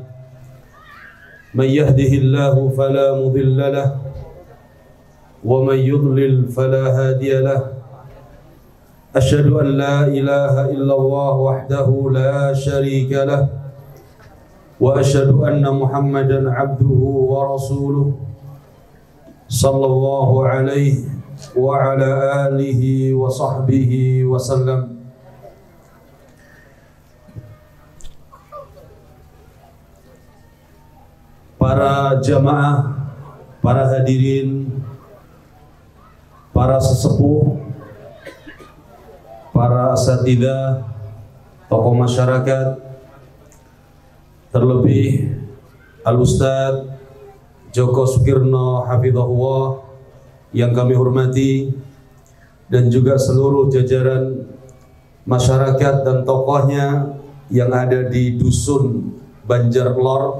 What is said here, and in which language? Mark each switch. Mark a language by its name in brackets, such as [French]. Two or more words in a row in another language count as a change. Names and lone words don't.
[Arabic] من يهده الله فلا مضل له ومن يضلل فلا هادي له أشهد أن لا إله إلا الله وحده لا شريك له وأشهد أن محمدا عبده ورسوله صلى الله عليه وعلى آله وصحبه وسلم. [Indonesian] Para jamaah, para hadirin, para sesepuh, para asatidzah, tokoh masyarakat, terlebih Al-Ustadz Djoko Sukirno Hafizahullah yang kami hormati, dan juga seluruh jajaran masyarakat dan tokohnya yang ada di Dusun Banjarlor.